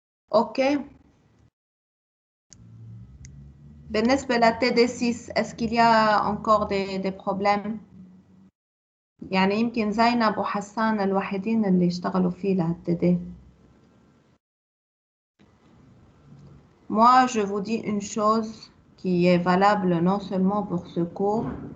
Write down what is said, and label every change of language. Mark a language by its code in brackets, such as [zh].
[ar] Ok. بالنسبة للTD6, [fr] est-ce qu'il y a encore des problèmes? [ar] يعني يمكن زينب وحسان الوحيدين اللي اشتغلوا فيه لهالTD. [fr] Moi, je vous dis une chose qui est valable non seulement pour ce cours.